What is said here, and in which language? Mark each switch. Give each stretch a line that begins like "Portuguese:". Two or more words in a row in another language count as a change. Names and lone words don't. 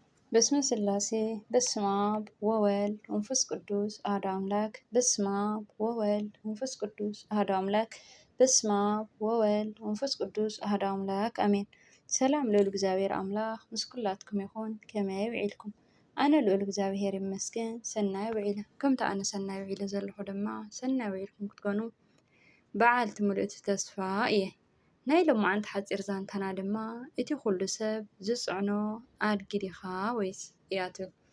Geez: በስመ ስላሴ በስመ አብ ወወልድ ወመንፈስ ቅዱስ አሐዱ አምላክ። በስመ አብ ወወልድ ወመንፈስ ቅዱስ አሐዱ አምላክ። በስመ አብ ወወልድ ወመንፈስ ቅዱስ አሐዱ አምላክ አሜን።
Tigrinya: ሰላም ልዑል እግዚአብሔር አምላክ ምስ ኩላትኩም ይኹን። ከመይ ውዒልኩም? ኣነ ልዑል እግዚአብሔር ይመስገን ሰናይ ውዒለ። ከምቲ ኣነ ሰናይ ውዒለ ዘለኹ ድማ ሰናይ ውዒልኩም ክትኮኑ በዓልቲ ምልእቲ ተስፋ እየ። ናይ ሎማዓንቲ ሓፂር ዛንታና ድማ እቲ ኩሉ ሰብ ዝፅዕኖ ኣድጊ ዲኻ ወይስ እያ ትብል።